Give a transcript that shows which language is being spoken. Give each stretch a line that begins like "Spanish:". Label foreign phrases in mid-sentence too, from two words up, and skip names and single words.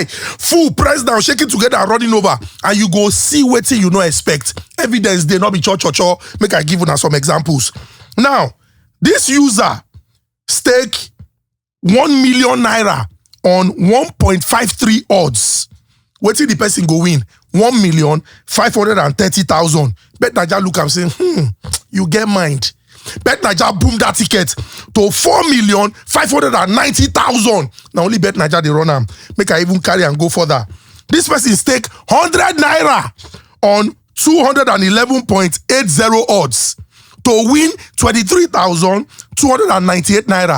Nigerian Pidgin: Full press down, shake it together and running over. And you go see what you no expect. Evidence they not be cho. Make I give you some examples. Now, this user stake 1 million naira on 1.53 odds. What the person go win? 1,530,000. Bet Naija look and say, you get mind. Bet Naija boom that ticket to 4,590,000. Now only Bet Naija they run am. Make I even carry and go further. This person stake 100 naira on 211.80 odds to win 23,298 naira.